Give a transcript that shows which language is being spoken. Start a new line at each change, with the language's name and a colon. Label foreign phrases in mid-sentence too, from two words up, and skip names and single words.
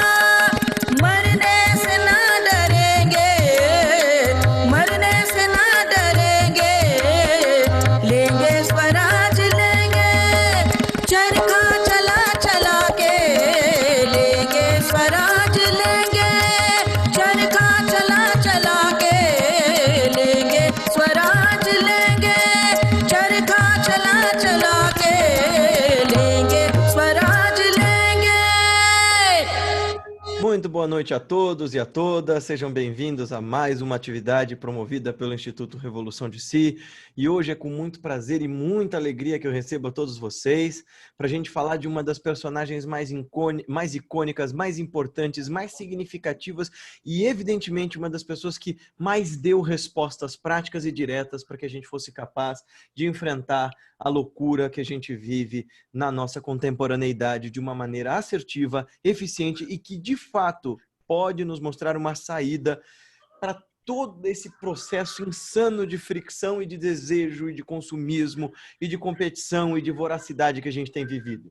Hindi: मरने से ना डरेंगे, मरने से ना डरेंगे, लेंगे स्वराज लेंगे, चरखा चला चला के लेंगे स्वराज लेंगे, चरखा चला चला के लेंगे स्वराज लेंगे, चरखा चला चला के लेंगे स्वराज लेंगे।
Portuguese: Muito boa noite a todos e a todas, sejam bem-vindos a mais uma atividade promovida pelo Instituto Revolução de Si. E hoje é com muito prazer e muita alegria que eu recebo a todos vocês para a gente falar de uma das personagens mais icônicas, mais importantes, mais significativas e, evidentemente, uma das pessoas que mais deu respostas práticas e diretas para que a gente fosse capaz de enfrentar a loucura que a gente vive na nossa contemporaneidade de uma maneira assertiva, eficiente e que, de fato, pode nos mostrar uma saída para todo esse processo insano de fricção e de desejo e de consumismo e de competição e de voracidade que a gente tem vivido.